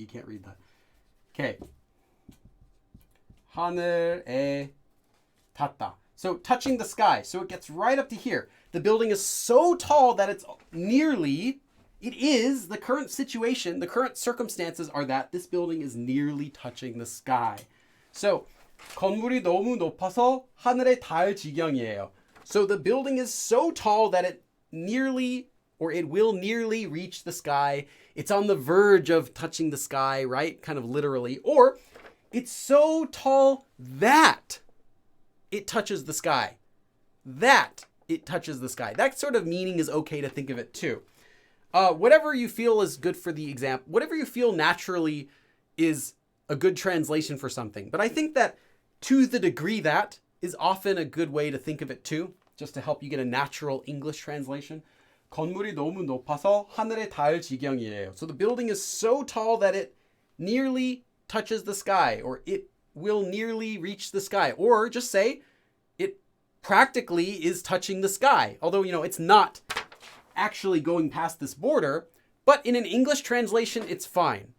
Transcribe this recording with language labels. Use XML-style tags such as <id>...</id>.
<en>You can't read that. Okay.</en> <ko>하늘에 닿다.</ko> <en>So touching the sky. So it gets right up to here. The building is so tall that it is the current situation, the current circumstances are that this building is nearly touching the sky.</en> <ko>So 건물이 너무 높아서 하늘에 닿을 지경이에요.</ko> <en>So the building is so tall that it will nearly reach the sky. It's on the verge of touching the sky, right? Kind of literally. Or it's so tall that it touches the sky. That it touches the sky. That sort of meaning is okay to think of it too. whatever you feel is good for the example, whatever you feel naturally is a good translation for something. But I think that to the degree that is often a good way to think of it too, just to help you get a natural English translation.</en> <ko>건물이 너무 높아서 하늘에 닿을 지경이에요.</ko> <en>So the building is so tall that it nearly touches the sky, or it will nearly reach the sky, or just say it practically is touching the sky. Although, it's not actually going past this border, but in an English translation, it's fine.</en>